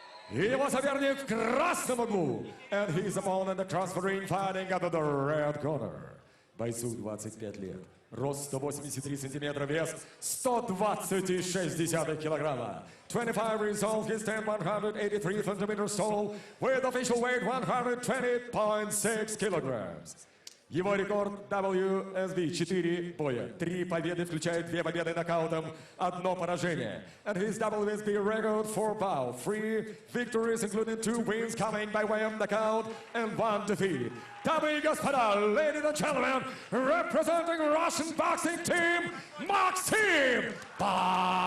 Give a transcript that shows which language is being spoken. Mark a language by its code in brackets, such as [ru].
[ru] Его соперник в красном углу. [en] And his opponent, the transferring fighting out of the red corner. [ru] Бойцу 25 лет. Рост 183 сантиметра, вес 120,6 килограмма. [en] 25 years old, he stands 183 centimeters tall, with official weight 120.6 kilograms. [ru] Его рекорд WSB 4 боя. 3 победы, включая 2 победы нокаутом, 1 поражение. [en] And his WSB record 4 bouts, 3 victories, including 2 wins coming by way of knockout and 1 defeat. [ru] Дамы и господа, [en] ladies and gentlemen, representing Russian boxing team, Maxim BABANIN.